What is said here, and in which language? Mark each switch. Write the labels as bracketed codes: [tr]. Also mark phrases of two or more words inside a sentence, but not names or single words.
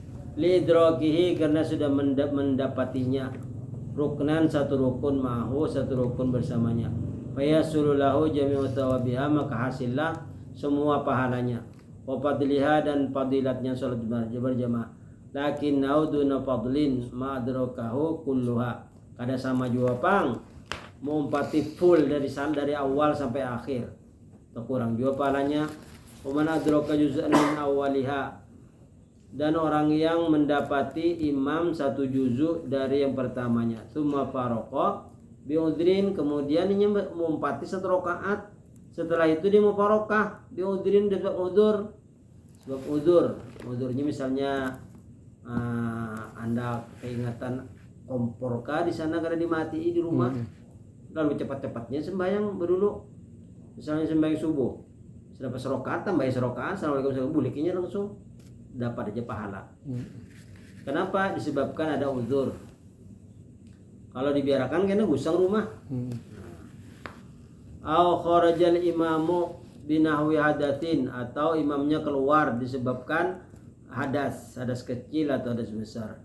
[bjn] lidrakihi karena sudah mendapatinya, ruknan satu rukun ma'hu satu rukun bersamanya, [ar] فيحصل له جميع ثوابها [bjn] maka hasillah semua pahalanya, [ar] وفضلها [bjn] dan fadilatnya salat berjamaah, [ar] لكن دونها فضل ما أدركه كلها [bjn] kada sama jua pang mengumpati full dari awal sampai akhir, kurang jua pahalanya. [ar] ومن أدرك جزءا من أولها, [bjn] dan orang yang mendapati imam satu juzuk dari yang pertamanya, [ar] ثم فارقه بعذر, [bjn] kemudian dia mengumpati satu rakaat, setelah itu dia mufarokah biudrin dengan udur, sebab udurnya misalnya Anda keingatan kompor kah di sana karena dimati di rumah, lalu cepat-cepatnya sembahyang berdulu, misalnya sembahyang subuh sudah pas rakaat tambah rakaat, assalamualaikum bulikinya langsung dapat aja pahala. Kenapa? Disebabkan ada uzur. Kalau dibiarkan kena gusang rumah. [ar] أو خرج الإمام بنحو حدث, atau imamnya keluar disebabkan hadas kecil atau hadas besar.